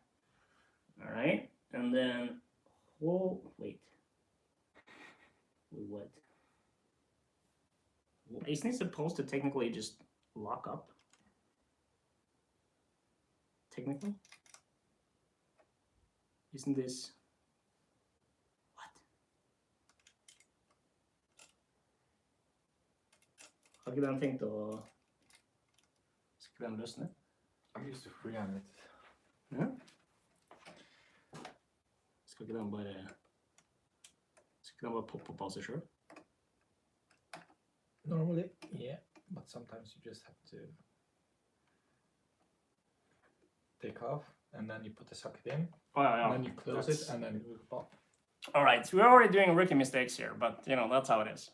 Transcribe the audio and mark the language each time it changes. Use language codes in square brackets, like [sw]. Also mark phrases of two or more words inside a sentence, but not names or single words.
[en] All right, and then wait, what? Isn't it supposed to technically just lock up? Technically? Isn't this... What? [no] Har ikke den tenkt å... Skal den løsne? [en] I'm used to freehand it. [no] Ja? Skal ikke den bare... Skal den bare poppe opp av seg selv? [en] Normally, yeah, but sometimes you just have to take off, and then you put the socket in, and then you close it, and then it will pop. All right, so we're already doing rookie mistakes here, but that's how it is.